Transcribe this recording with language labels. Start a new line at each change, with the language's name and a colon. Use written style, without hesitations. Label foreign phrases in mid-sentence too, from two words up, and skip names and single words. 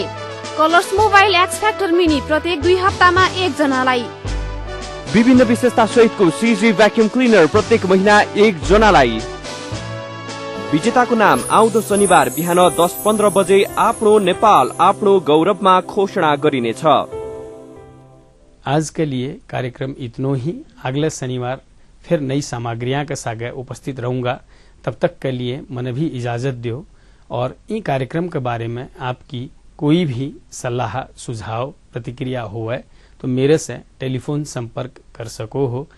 Nepali: कलर्स मोबाइल एक्स फ्याक्टर मिनी प्रत्येक 2 हप्तामा 1 जनालाई। विभिन्न विशेषता सहितको सीजी भ्याक्युम क्लिनर प्रत्येक महिना 1 जनालाई। विजेताको नाम आउँदो शनिबार बिहान 10:15 बजे आफ्नो नेपाल आफ्नो गौरवमा घोषणा गरिनेछ।
Hindi: आज के लिए कार्यक्रम इतना ही। अगले शनिवार फिर नई सामग्रियां के साथ उपस्थित रहूंगा। तब तक के लिए मन भी इजाजत दो। और इन कार्यक्रम के बारे में आपकी कोई भी सलाह सुझाव प्रतिक्रिया हो तो मेरे से टेलीफोन संपर्क कर सको हो